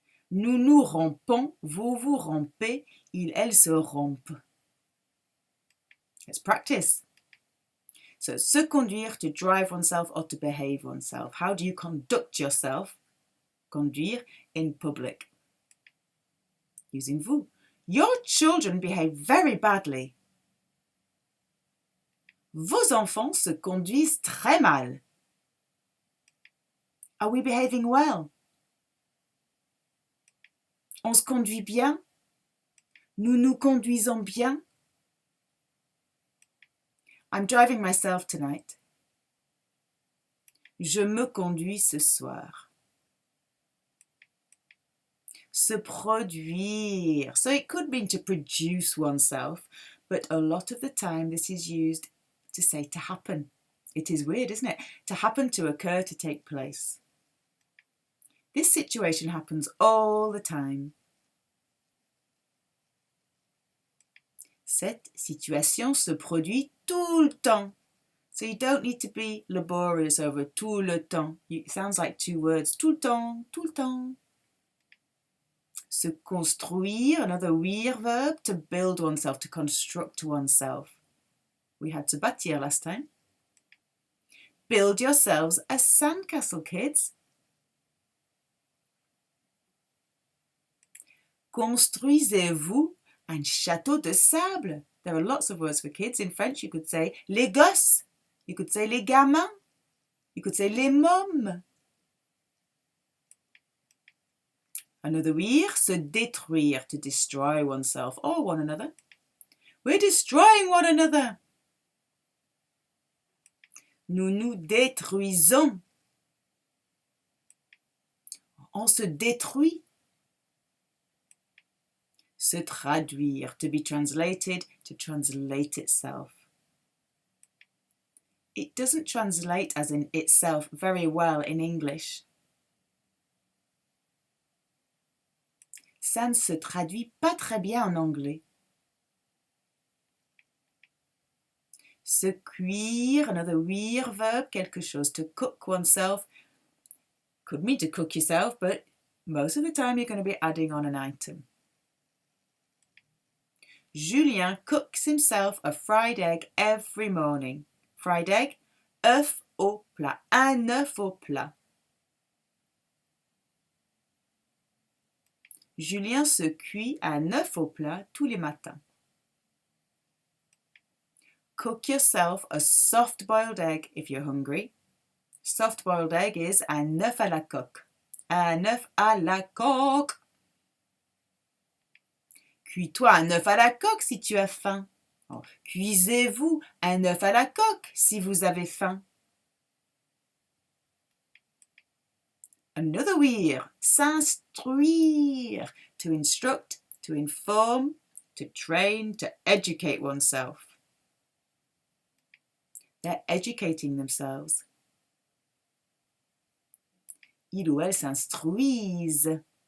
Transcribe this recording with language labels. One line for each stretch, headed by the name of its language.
French: Nous nous rompons. Vous vous rompez. Il, elle se rompent.
English: Let's practice. So, se conduire, to drive oneself or to behave oneself. How do you conduct yourself? Conduire in public. Using vous. Your children behave very badly.
French: Vos enfants se conduisent très mal.
English: Are we behaving well?
French: On se conduit bien? Nous nous conduisons bien?
English: I'm driving myself tonight.
French: Je me conduis ce soir. Se produire.
English: So it could mean to produce oneself, but a lot of the time this is used to say to happen. It is weird, isn't it? To happen, to occur, to take place. This situation happens all the time.
French: Cette situation se produit tout le temps.
English: So you don't need to be laborious over
French: tout le temps.
English: It sounds like two words.
French: Tout le temps, tout le temps.
English: Se construire, another ouïr verb, to build oneself, to construct oneself. We had se bâtir last time. Build yourselves a sandcastle, kids.
French: Construisez-vous un château de sable.
English: There are lots of words for kids. In French, you could say les gosses. You could say les gamins. You could say les mômes. Another ouïr, se détruire, to destroy oneself or one another. We're destroying one another.
French: Nous nous détruisons. On se détruit.
English: Se traduire, to be translated, to translate itself. It doesn't translate as in itself very well in English.
French: Ça ne se traduit pas très bien en anglais.
English: Se cuire, another ouïr verb, quelque chose. To cook oneself could mean to cook yourself, but most of the time you're going to be adding on an item. Julien cooks himself a fried egg every morning. Fried egg,
French: œuf au plat. Un œuf au plat. Julien se cuit un œuf au plat tous les matins.
English: Cook yourself a soft-boiled egg if you're hungry. Soft-boiled egg is
French: un œuf à la coque.
English: Un œuf à la coque.
French: Cuis-toi un œuf à la coque si tu as faim. Oh, cuisez-vous un œuf à la coque si vous avez faim.
English: Another ouïr, s'instruire, to instruct, to inform, to train, to educate oneself. They're educating themselves.
French: Il ou elle s'instruisent.